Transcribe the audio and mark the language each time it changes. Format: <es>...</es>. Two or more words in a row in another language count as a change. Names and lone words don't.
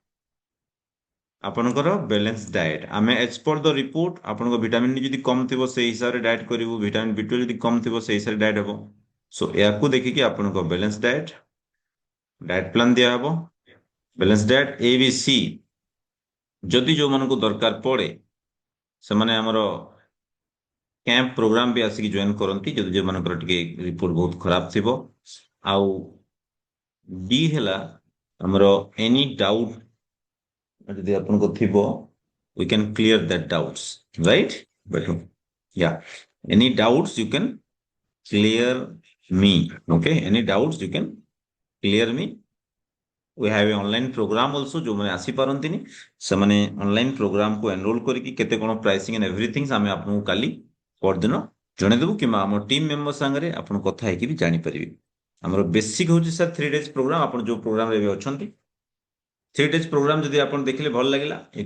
<or>ଆପଣଙ୍କର</or> <en>balance diet</en> <or>ଆମେ</or> <en>as per the report</en> <or>ଆପଣଙ୍କ ଭିଟାମିନ୍ ଯଦି କମ୍ ଥିବ ସେଇ ହିସାବରେ ଡାଏଟ୍ କରିବୁ</or> <en>vitamin B two</en> <or>ଯଦି କମ୍ ଥିବ ସେଇ ହିସାବରେ ଡାଏଟ୍ ହେବ ସୋ ଏହାକୁ ଦେଖିକି ଆପଣଙ୍କ</or> <en>balance diet plan</en> <or>ଦିଆହେବ</or> <en>balance diet</en> <or>ଏ ବି ସି ଯଦି ଯୋଉମାନଙ୍କୁ ଦରକାର ପଡେ ସେମାନେ ଆମର</or> <en>camp program</en> <or>ବି ଆସିକି ଜଏନ୍ କରନ୍ତି ଯଦି ଯୋଉମାନଙ୍କର ଟିକେ ରିପୋର୍ଟ ବହୁତ ଖରାପ ଥିବ ଆଉ ଡି ହେଲା ଆମର ଏନି ଡାଉଟ ଯଦି ଆପଣଙ୍କ ଥିବ</or> <en>we can clear that doubts right but yeah any doubts you can clear me okay any doubts you can clear me we have a online program also ଯୋଉମାନେ</en> <or>ଆସିପାରନ୍ତିନି ସେମାନେ ଅନଲାଇନ ପ୍ରୋଗ୍ରାମକୁ ଏନରୋଲ କରିକି କେତେ କଣ</or> <en>pricing and everything</en> <or>ଆମେ ଆପଣଙ୍କୁ କାଲି ପରଦିନ ଜଣେଇଦେବୁ କିମ୍ବା ଆମ</or> <en>team member</en> <or>ସାଙ୍ଗରେ ଆପଣ କଥା ହେଇକି ବି ଜାଣିପାରିବେ ଆମର ବେସିକ ହଉଛି ସାର୍ 3 days ପ୍ରୋଗ୍ରାମ ଆପଣ ଯୋଉ ପ୍ରୋଗ୍ରାମରେ ଏବେ ଅଛନ୍ତି 3 days ପ୍ରୋଗ୍ରାମ ଯଦି ଆପଣ ଦେଖିଲେ ଭଲ ଲାଗିଲା ୟୁ</or>